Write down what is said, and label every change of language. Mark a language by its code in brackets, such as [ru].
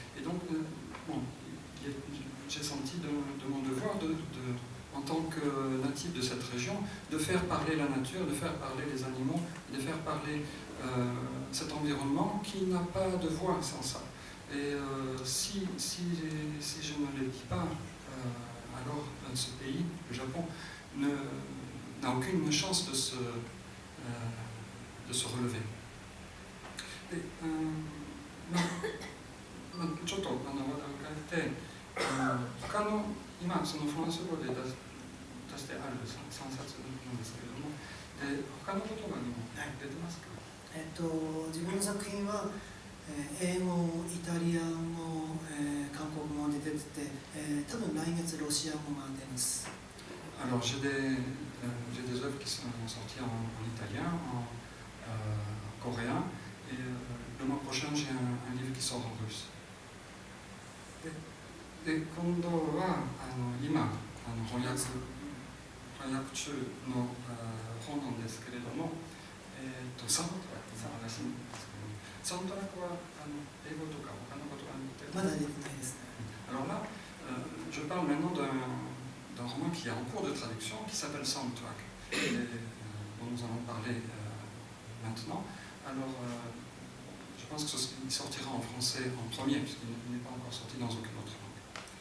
[fr] Et donc, bon, j'ai senti de mon devoir, en tant que natif de cette région, de faire parler la nature, de faire parler les animaux, de faire parler cet environnement qui n'a pas de voix sans ça. Et si je ne le dis pas, alors ce pays, le Japon, n'a aucune chance de se relever. [ja] Et, ちょっと話題を変えて、他の今そのフランス語で出してある3冊なんですけれども、他の言葉にも出てますか？自分の作品は英語、イタリア語、韓国語で出てて、多分来月ロシア語が出ます。 [fr] Alors j'ai des œuvres qui sont sorties en italien, en coréen, et le mois prochain j'ai un livre qui sort en russe. [ja] で今度は今翻訳中の本なんですけれども、サウンドトラックの話なんですけども、サウンドトラックは英語とか他の言葉に出てまだ出てないですね。 [fr] Alors là, je parle maintenant d'un roman qui est en cours de traduction, qui s'appelle Soundtrack, dont nous allons parler maintenant. Alors, je pense qu'il sortira en français en premier, puisqu'il n'est pas encore sorti dans aucune autre langue.